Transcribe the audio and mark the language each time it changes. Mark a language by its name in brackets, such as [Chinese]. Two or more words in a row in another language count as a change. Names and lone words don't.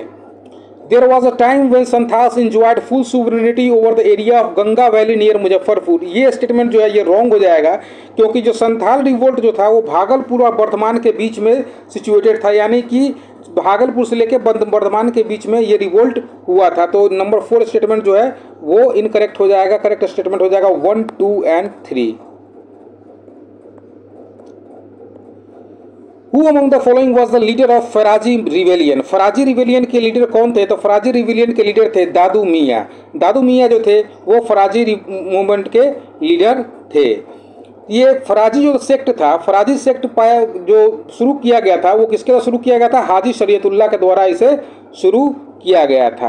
[English] There was a time when Santhals enjoyed full sovereignty over the area of Ganga valley near Muzaffarpur, [Hindi] ये स्टेटमेंट जो है ये रॉन्ग हो जाएगा, क्योंकि जो [English] Santhal revolt [Hindi] जो था वो भागलपुर और बर्धमान के बीच में सिचुएटेड था, यानी कि भागलपुर से लेकर बर्धमान के बीच में ये रिवोल्ट हुआ था। तो [English] number 4 statement [Hindi] जो है वो इनकरेक्ट हो जाएगा, [English] correct statement [Hindi] हो जाएगा [English] 1, 2 and 3. Who among the following was the leader of Faraizi rebellion, [Hindi] फराजी रिवेलियन के लीडर कौन थे? तो [English] Faraizi rebellion [Hindi] के लीडर थे दादू मियाँ, दादू मियाँ जो थे वो [English] Faraizi movement [Hindi] के लीडर थे। ये फराजी जो सेक्ट था, [English] Faraizi sect [Hindi] पाया जो शुरू किया गया था वो किसके द्वारा शुरू किया गया था? हाजी शरीयतुल्लाह के द्वारा इसे शुरू किया गया था।